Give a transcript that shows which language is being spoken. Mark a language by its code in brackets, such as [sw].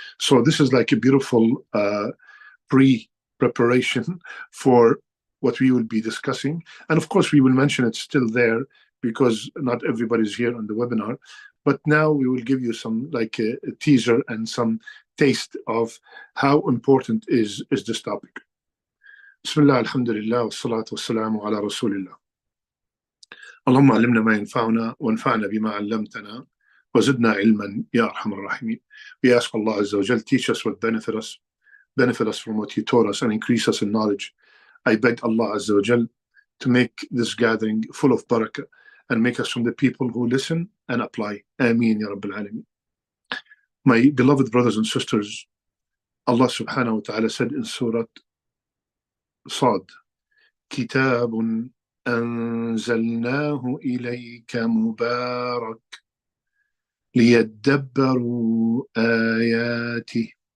[en] So this is like a beautiful pre-preparation for what we will be discussing. And of course, we will mention it still there, because not everybody's here on the webinar. But now we will give you some, like a teaser and some taste of how important is this topic. [ar] Bismillah, alhamdulillah, wa salatu wa salamu ala rasulillah. اللهم علمنا ما ينفعنا وانفعنا بما علمتنا وزدنا علما يا أرحم الراحمين. [en] We ask Allah Azza wa Jal, teach us what benefit us from what He taught us, and increase us in knowledge. I beg Allah Azza wa Jal to make this gathering full of barakah, and make us from the people who listen and apply. Ameen Ya Rabbil Alameen. My beloved brothers and sisters, Allah subhanahu wa ta'ala said in Surah Sad, [ar] Kitabun أنزلناه إليك مبارك ليدبروا آياته.